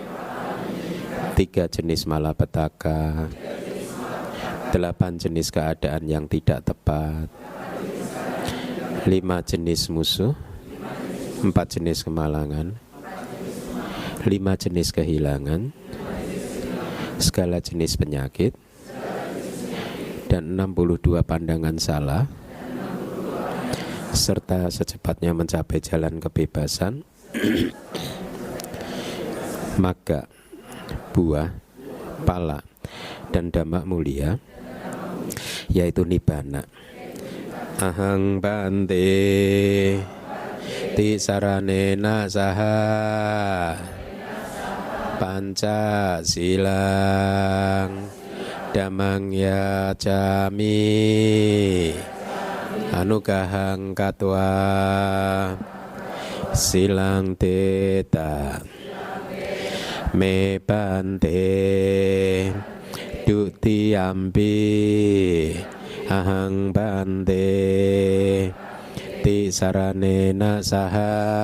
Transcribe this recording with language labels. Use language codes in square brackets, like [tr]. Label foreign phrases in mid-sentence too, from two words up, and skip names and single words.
[id] 3 jenis malapetaka, 8 jenis keadaan yang tidak tepat, 5 jenis musuh, 4 jenis kemalangan, 5 jenis kehilangan, segala jenis penyakit, dan 62 pandangan salah, serta secepatnya mencapai jalan kebebasan, maka buah, pala, dan dhamma mulia, yaitu nibbana. [pi] Ahang bante ti saranena saha panca silang damang yacami anugahang katwa silang teta me bante dutiyampi ahang bante ti saranena saha